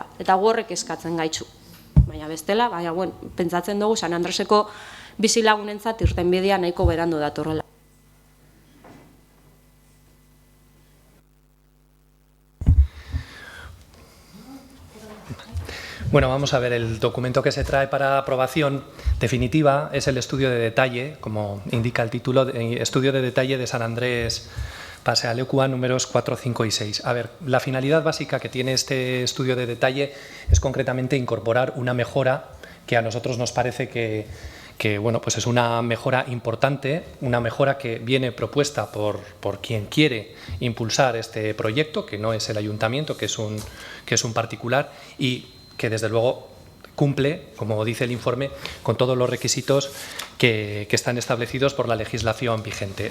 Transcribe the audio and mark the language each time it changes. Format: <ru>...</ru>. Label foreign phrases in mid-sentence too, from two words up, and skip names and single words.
<eu>Eta gu horrek eskatzen gaitzu. Baina bestela, pentsatzen dugu San Andreseko bizilagunentzat irtenbidea nahiko berandu datorrela.</eu> <es>Bueno, vamos a ver, el documento que se trae para aprobación definitiva es el estudio de detalle, como indica el título, estudio de detalle de San Andrés Pasealekua números 4, 5 y 6. A ver, la finalidad básica que tiene este estudio de detalle es concretamente incorporar una mejora que a nosotros nos parece que bueno, pues es una mejora importante, una mejora que viene propuesta por quien quiere impulsar este proyecto, que no es el ayuntamiento, que es un particular, y que desde luego cumple, como dice el informe, con todos los requisitos que están establecidos por la legislación vigente.</es>